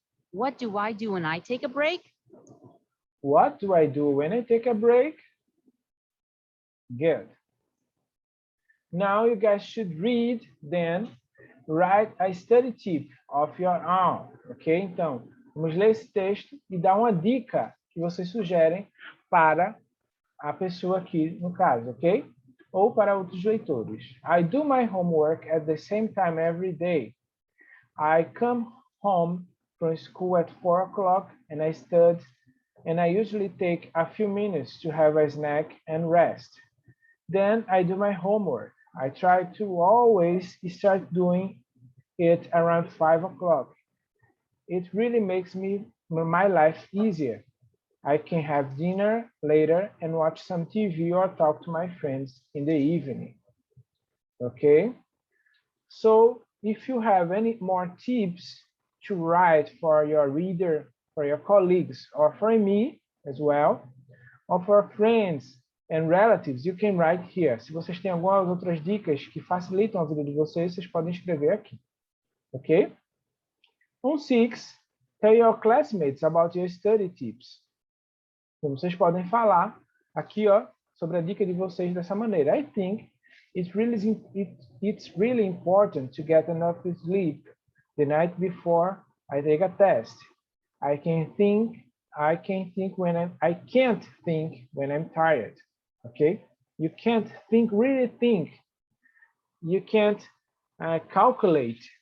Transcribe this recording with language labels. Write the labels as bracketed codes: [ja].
[en] What do I do when I take a break? What do I do when I take a break? Good. Now you guys should read, then write a study tip of your own, ok? [pt] Então, vamos ler esse texto e dar uma dica que vocês sugerem para a pessoa aqui, no caso, ok? Ou para outros leitores. [en] I do my homework at the same time every day. I come home from school at 4 o'clock and I study, and I usually take a few minutes to have a snack and rest. Then I do my homework. I try to always start doing it around 5 o'clock. It really makes my life easier. I can have dinner later and watch some TV or talk to my friends in the evening. Okay? So if you have any more tips to write for your reader, for your colleagues, or for me as well, or for friends and relatives, you can write here. [pt] Se vocês têm algumas outras dicas que facilitam a vida de vocês, vocês podem escrever aqui. Ok? [en] 6, tell your classmates about your study tips. [pt] Então, vocês podem falar aqui, ó, sobre a dica de vocês dessa maneira. [en] I think it's really important to get enough sleep the night before I take a test. I can't think when I'm tired. Okay? You can't think, really think. You can't calculate.